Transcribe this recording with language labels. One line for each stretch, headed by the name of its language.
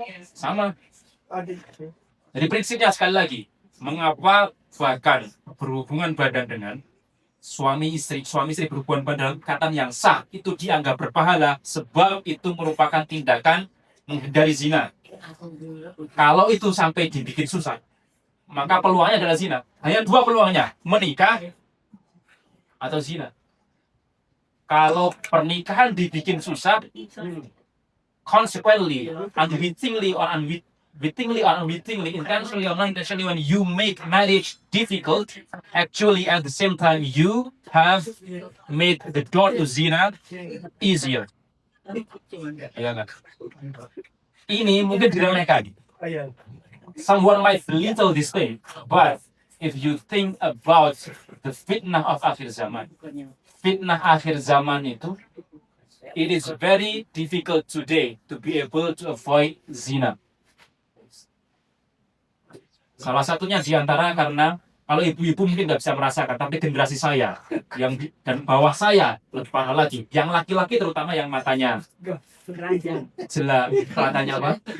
Indonesian: Sama. Jadi prinsipnya sekali lagi, mengapa bahkan berhubungan badan dengan suami istri berhubungan badan dalam ikatan yang sah itu dianggap berpahala sebab itu merupakan tindakan menghindari zina. Kalau itu sampai dibikin susah, maka peluangnya adalah zina. Hanya 2 peluangnya, menikah atau zina. Kalau pernikahan dibikin susah,
English: consequently, unwittingly or unwittingly, intentionally or non-intentionally, when you make marriage difficult, actually at the same time you have made the door to zina easier.
Indonesian: Ya kan? Ini mungkin diremehkan.
English: Someone might belittle this thing, but if you think about the fitnah of akhir zaman,
Indonesian: fitnah akhir zaman itu,
English: it is very difficult today to be able to avoid zina.
Indonesian: Salah satunya diantara karena kalau ibu-ibu mungkin nggak bisa merasakan, tapi generasi saya dan bawah saya lebih parah lagi. Yang laki-laki terutama yang matanya jelas, matanya apa?